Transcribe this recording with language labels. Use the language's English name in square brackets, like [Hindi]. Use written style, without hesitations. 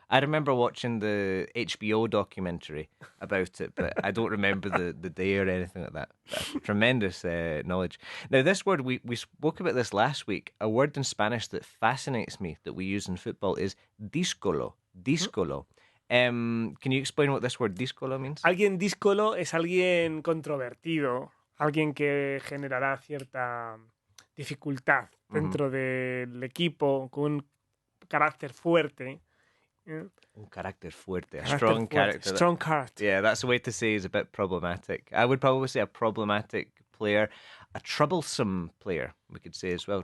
[English] I remember watching the HBO documentary about it, but I don't remember the day or anything like that. Tremendous knowledge. Now, this word, we spoke about this last week. A word in Spanish that fascinates me that we use in football is díscolo. Díscolo. Can you explain what this word díscolo means? [Spanish] Alguien díscolo es alguien controvertido. Alguien que generará cierta dificultad dentro del equipo, con un carácter fuerte. Un carácter fuerte, [English] a strong character. Strong character. Yeah, that's a way to say he's a bit problematic. I would probably say a problematic player, a troublesome player, we could say as well.